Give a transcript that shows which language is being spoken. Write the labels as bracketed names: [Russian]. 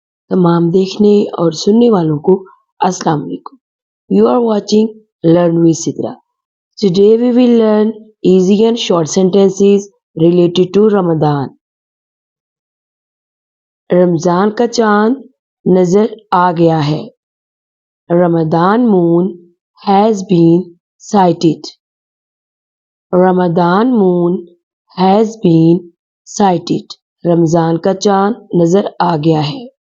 [Urdu] तमाम देखने और सुनने वालों को अस्सलाम वालेकुम। [English] You are watching Learn with Sidra. Today we will learn easy and short sentences related to Ramadan. [Urdu] Ramzan का चांद नजर आ गया है। [English] Ramadan moon has been sighted. Ramadan moon has been sighted. [Urdu] Ramzan का चांद नजर आ गया है।